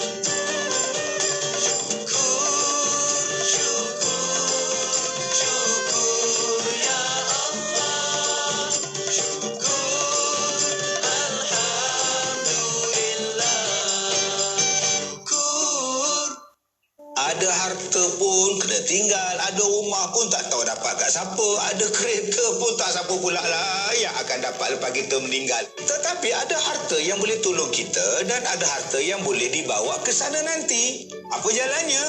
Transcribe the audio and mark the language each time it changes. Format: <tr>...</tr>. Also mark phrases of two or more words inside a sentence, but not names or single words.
<ms>Syukur, syukur, syukur</ms> <ar>ya Allah.</ar> <ms>Syukur, alhamdulillah. Syukur. Ada harta pun kena tinggal, ada rumah pun tak tahu dapat kat siapa, ada kereta pun tak siapa pula lah yang akan dapat lepas kita meninggal. Tetapi ada harta yang boleh tolong kita dan ada harta yang boleh dibawa ke sana nanti. Apa jalannya?</ms>